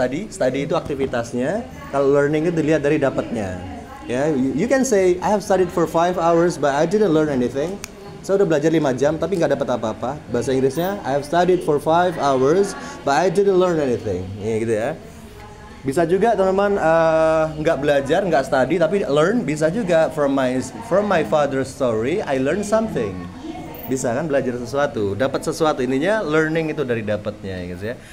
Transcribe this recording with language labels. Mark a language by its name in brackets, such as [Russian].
[Indonesian] Study itu aktivitasnya, kalau learning itu dilihat dari dapatnya. [English] Ya, you can say I have studied for 5 hours but I didn't learn anything. [Indonesian] Saya udah belajar 5 jam tapi nggak dapat apa-apa. Bahasa Inggrisnya [English] I have studied for 5 hours but I didn't learn anything. [Indonesian] Ya gitu ya. Bisa juga teman-teman nggak belajar, nggak study tapi learn. Bisa juga [English] from my father's story I learned something. [Indonesian] Bisa kan belajar sesuatu, dapat sesuatu. Ininya learning itu dari dapatnya ya guys ya.